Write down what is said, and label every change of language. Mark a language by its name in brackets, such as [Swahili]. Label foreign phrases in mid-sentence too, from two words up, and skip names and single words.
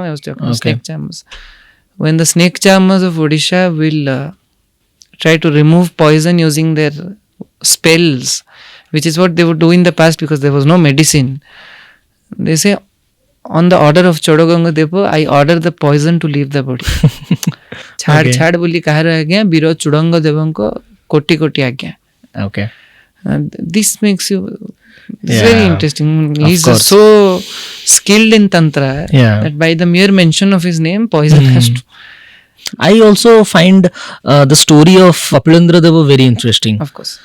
[English] I was talking about snake charmers. When the snake charmers of Odisha will try to remove poison using their spells, which is what they would do in the past because there was no medicine. They say, on the order of Chodaganga Deva, I order the poison to leave the body. [Odia] ଛାଡ଼ ବୋଲି କାହାର ଆଜ୍ଞା, ବୀର ଚୋଡ଼ଗଙ୍ଗ ଦେବଙ୍କୁ କୋଟି କୋଟି ଆଜ୍ଞା. [English] Okay. And this makes you Yeah, very interesting. He's course. so skilled in tantra that by the mere mention of his name, poison has to. I also find the story of Kapilendra Deva very interesting Of course,